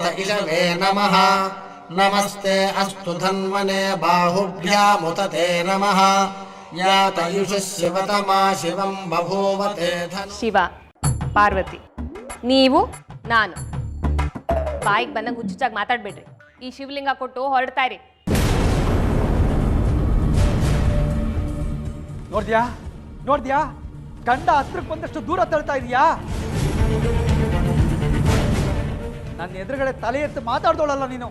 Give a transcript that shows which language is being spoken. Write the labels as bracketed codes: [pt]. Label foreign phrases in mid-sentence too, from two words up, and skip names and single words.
[sa] इषवे नमः नमस्ते अस्तु धन्वने बाहुभ्यामुतते नमः यातयुषः शिवतमा शिवं बभूवते धन [kn] ಶಿವ, ಪಾರ್ವತಿ, ನೀವು, ನಾನು. ಬಾಯಿಗೆ ಬಂದಂಗೆ ಹುಚ್ಚುಚ್ಚಾಗಿ ಮಾತಾಡ್ಬೇಡ್ರಿ. ಈ ಶಿವಲಿಂಗ ಕೊಟ್ಟು ಹೊರಡ್ತಾ ಇರಿ. ನೋಡ್ದ್ಯಾ ನೋಡ್ದ್ಯಾ, ಗಂಡ ಹತ್ರಕ್ಕೆ ಬಂದಷ್ಟು ದೂರ ತಳ್ತಾ ಇದೀಯಾ? ನನ್ನ ಎದುರುಗಡೆ ತಲೆ ಎತ್ತು ಮಾತಾಡ್ದೋಳಲ್ಲ ನೀನು.